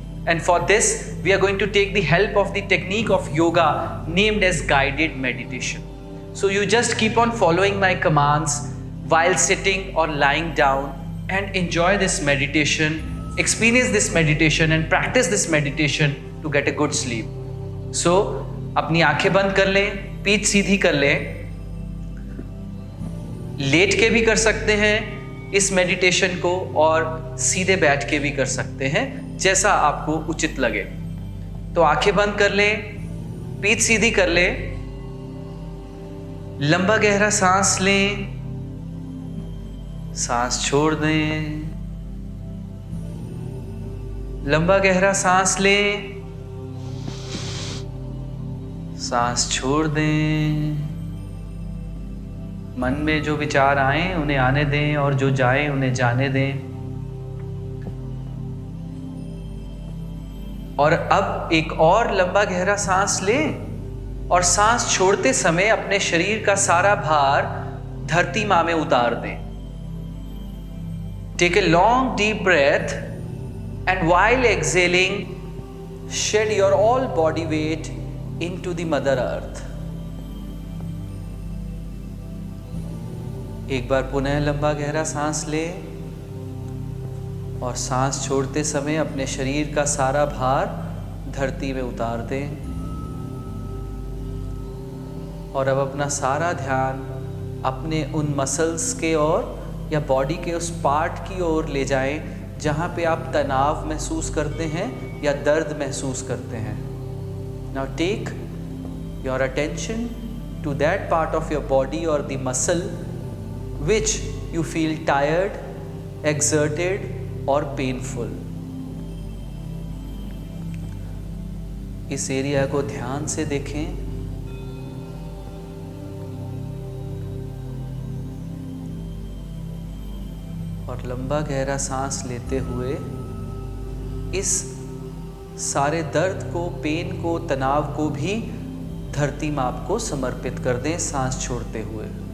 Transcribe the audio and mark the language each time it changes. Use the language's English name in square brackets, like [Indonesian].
[English] And for this, we are going to take the help of the technique of yoga named as guided meditation. So, you just keep on following my commands while sitting or lying down and enjoy this meditation, experience this meditation, and practice this meditation to get a good sleep. [Hindi] So, अपनी आंखें बंद कर लें, पीठ सीधी कर लें, late के भी कर सकते हैं इस मेडिटेशन को और सीधे बैठ के भी कर सकते हैं, जैसा आपको उचित लगे। तो आंखें बंद कर लें, पीठ सीधी कर लें, लंबा गहरा सांस लें, सांस छोड़ दें, लंबा गहरा सांस लें, सांस छोड़ दें। मन में जो विचार आए उन्हें आने दें और जो जाए उन्हें जाने दें। और अब एक और लंबा गहरा सांस लें और सांस छोड़ते समय अपने शरीर का सारा भार धरती मां में उतार दें। [English] Take a long deep breath and while exhaling shed your all body weight into the mother earth. [Hindi] एक बार पुनः लंबा गहरा सांस लें और सांस छोड़ते समय अपने शरीर का सारा भार धरती में उतार दें। और अब अपना सारा ध्यान अपने उन मसल्स के ओर या बॉडी के उस पार्ट की ओर ले जाएं जहां पे आप तनाव महसूस करते हैं या दर्द महसूस करते हैं। [English] Now take your attention to that part of your body or the muscle which you feel tired, exerted or painful. [Hindi] इस एरिया को ध्यान से देखें। और लंबा गहरा सांस लेते हुए इस सारे दर्द को, पेन को, तनाव को भी धरती मां को समर्पित कर दें सांस छोड़ते हुए।